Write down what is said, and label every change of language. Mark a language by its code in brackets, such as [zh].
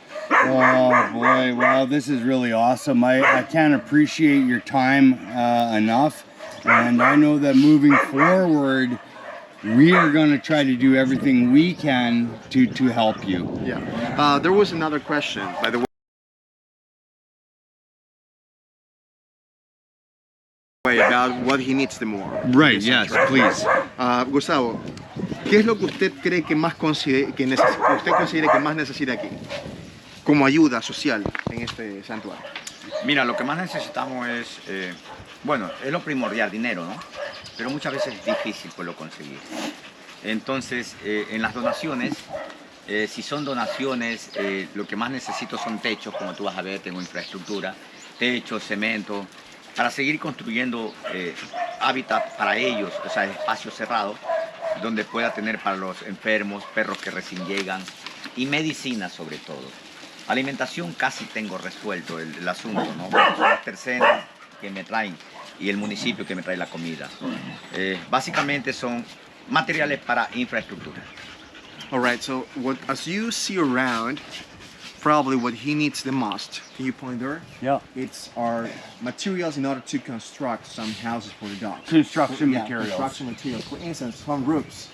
[en] Oh boy, well, this is really awesome. I can't appreciate your time enough, and I know that moving forward, we are going to try to do everything we can to help you. Yeah. There was another question, by the way. About what he needs the more. Right, yes, please. [es] Gustavo, ¿qué es lo que usted cree que más usted considera que más necesita aquí? Como ayuda social en este santuario. Mira, lo que más necesitamos es, bueno, es lo primordial, dinero, ¿no? Pero muchas veces es difícil pues, lo conseguir. Entonces, en las donaciones, si son donaciones, lo que más necesito son techos, como tú vas a ver, tengo infraestructura, techos, cemento, para seguir construyendo hábitat para ellos, o sea, espacios cerrados, donde pueda tener para los enfermos, perros que recién llegan, y medicina sobre todo. Alimentación casi tengo resuelto el asunto, ¿no? Las tercenas que me traen y el municipio que me trae la comida. Básicamente son materiales para infraestructura. [en] All right, so as you see around, probably what he needs the most, can you point there? Yeah. It's our materials in order to construct some houses for the dogs. Construction Yeah, materials. construction materials. For instance, some roofs.